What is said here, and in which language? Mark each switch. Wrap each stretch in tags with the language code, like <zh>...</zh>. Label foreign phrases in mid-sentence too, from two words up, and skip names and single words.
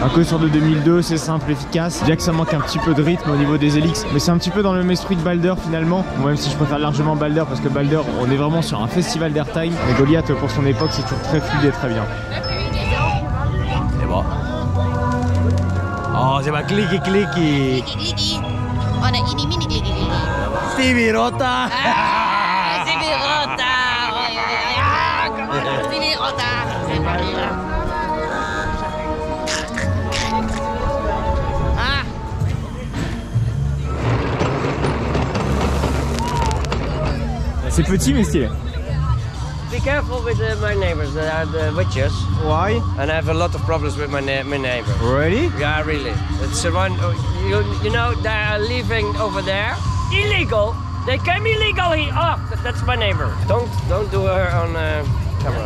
<fr>Un coaster de 2002, c'est simple, efficace. Bien que ça manque un petit peu de rythme au niveau des hélix. Mais c'est un petit peu dans le même esprit de Balder finalement. Bon, même si je préfère largement Balder parce que Balder, on est vraiment sur un festival d'airtime. Mais Goliath, pour son époque, c'est toujours très fluide et très bien. Oh, c'est pas</fr> <en>clicky clicky.</en> <fr>Clicky.</fr> <id>Oh, nah ini mini clicky. Stevie Rota. Stevie Rota. Stevie Rota. Ah.</id> <fr>C'est petit mais stylé.</fr> <en>Be careful with my neighbors. They are the witches. Why? And I have a lot of problems with my neighbor. Really? Yeah, really. It's one. You know they are living over there illegal. They came illegal here. Oh, that's my neighbor. Don't do her on camera.</en>